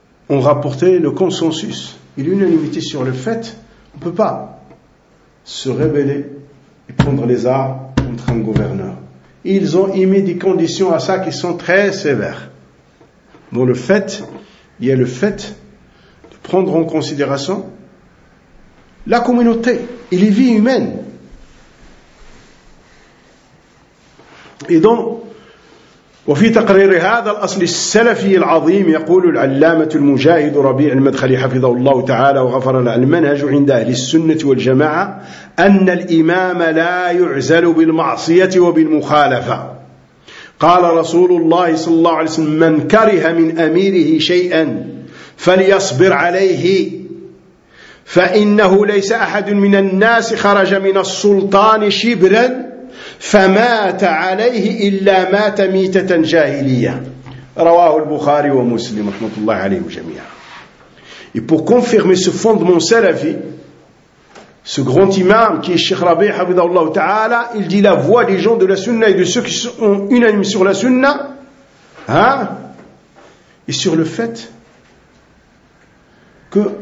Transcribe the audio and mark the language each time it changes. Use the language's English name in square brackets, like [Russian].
[French] ont rapporté le consensus et l'unanimité sur le fait on ne peut pas se rebeller et prendre les armes contre un gouverneur. Ils ont émis des conditions à ça qui sont très sévères. Dans le fait, il y a le fait de prendre en considération la communauté et les vies humaines. Et donc, [Arabic] وفي تقرير هذا الأصل السلفي العظيم يقول العلامة المجاهد ربيع المدخلي حفظه الله تعالى وغفر له المنهج عند أهل السنة والجماعة أن الإمام لا يعزل بالمعصية وبالمخالفة قال رسول الله صلى الله عليه وسلم من كره من أميره شيئا فليصبر عليه فإنه ليس أحد من الناس خرج من السلطان شبرا فمات عليه إلا مات ميتة جاهلية رواه البخاري ومسلم رحمة الله عليهم جميعا. [French] Et pour confirmer ce fondement salafi, ce grand imam qui est Cheikh Rabi Hafidhahullah Ta'ala, il dit la voix des gens de la sunna et de ceux qui sont unanimes sur la sunna, hein, et sur le fait que